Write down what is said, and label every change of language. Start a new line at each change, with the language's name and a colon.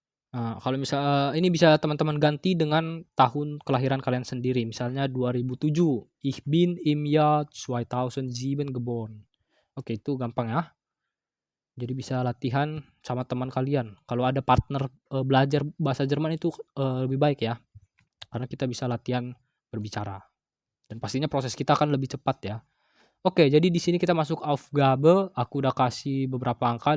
Indonesian: Nah, kalau ini bisa teman-teman ganti dengan tahun kelahiran kalian sendiri. Misalnya 2007,
German: Ich bin im Jahr 2007 geboren.
Indonesian: Oke, itu gampang ya. Jadi bisa latihan sama teman kalian. Kalau ada partner belajar bahasa Jerman itu lebih baik ya. Karena kita bisa latihan berbicara. Dan pastinya proses kita akan lebih cepat ya. Oke, jadi di sini kita masuk Aufgabe. Aku udah kasih beberapa angka.